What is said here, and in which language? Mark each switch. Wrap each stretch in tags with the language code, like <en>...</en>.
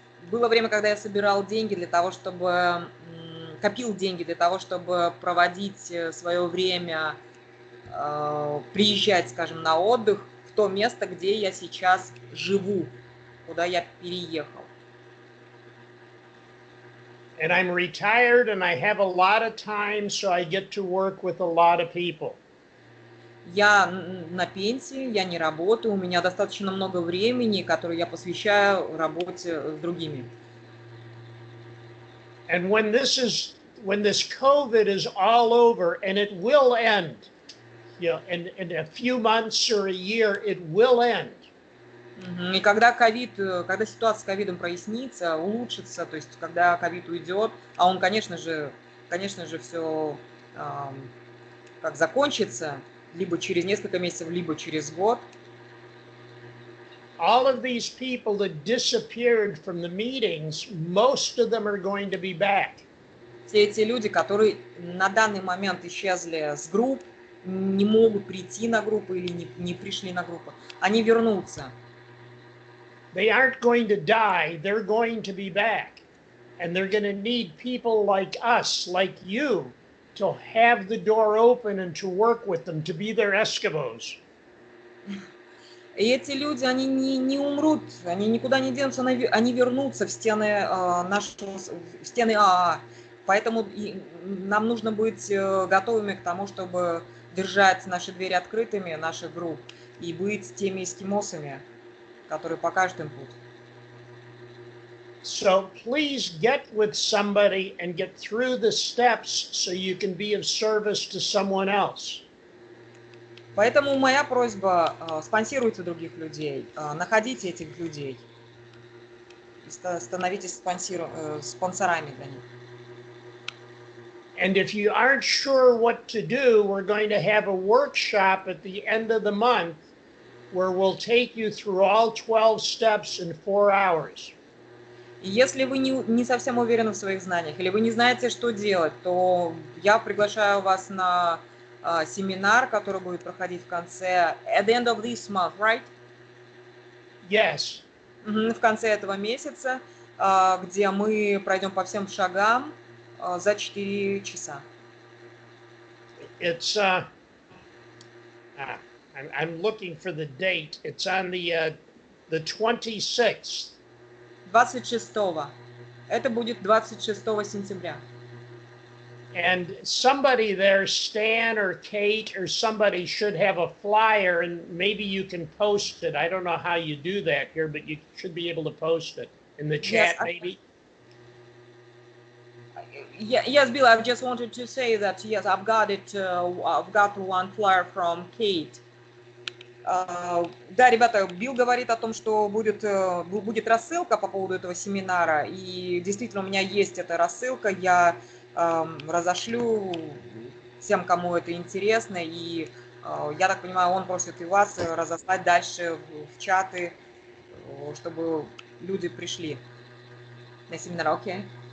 <ru>Было время, когда я собирал деньги для того, чтобы копил деньги для того, чтобы проводить свое время, приезжать, скажем, на отдых в то место, где я сейчас живу, куда я переехал.</ru> <en>And I'm retired and I have a lot of time, so I get to work with a lot of people.</en> <ru>Я на пенсии, я не работаю, у меня достаточно много времени, которое я посвящаю работе с другими.</ru> <en>And when this COVID is all over, and it will end, you know, in a few months or a year, it will end.</en> <ru>И когда ситуация с ковидом прояснится, улучшится, то есть когда ковид уйдет, а он, конечно же, все как закончится, либо через несколько месяцев, либо через год.</ru> <en>All of these people that disappeared from the meetings, most of them are going to be back.</en> <ru>Все эти люди, которые на данный момент исчезли с групп, не могут прийти на группу или не пришли на группу, они вернутся.</ru> <en>They aren't going to die, they're going to be back. And they're going to need people like us, like you, to have the door open and to work with them, to be their Eskimos.</en> <ru>И эти люди, они не умрут, они никуда не денутся, они вернутся в стены в стены АА. Поэтому нам нужно быть готовыми к тому, чтобы держать наши двери открытыми, наших групп, и быть теми эскимосами, которые покажут им путь.</ru> <en>So please get with somebody and get through the steps so you can be of service to someone else.</en> <ru>Поэтому моя просьба: спонсируйте других людей, находите этих людей, становитесь спонсорами для них.</ru> <en>And if you aren't sure what to do, we're going to have a workshop at the end of the month where we'll take you through all 12 steps in 4 hours.</en> <ru>И если вы не совсем уверены в своих знаниях или вы не знаете, что делать, то я приглашаю вас на семинар, который будет проходить в конце,</ru> <en>at the end of this month, right? Yes.</en> <ru>В конце этого месяца, где мы пройдем по всем шагам за 4 часа.</ru> <en>It's I'm looking for the date. It's on the 26th.</en> <ru>26-го. Это будет 26 сентября.</ru> <en>And somebody there, Stan or Kate or somebody, should have a flyer, and maybe you can post it. I don't know how you do that here, but you should be able to post it in the chat, Yes, maybe. Yes, Bill, I just wanted to say that, yes, I've got it. I've got one flyer from Kate.</en> <ru>Да, ребята, Билл говорит о том, что будет рассылка по поводу этого семинара, и действительно у меня есть эта рассылка, я разошлю всем, кому это интересно, и я так понимаю, он просит и вас разослать дальше в чаты, чтобы люди пришли на семинар, окей?</ru>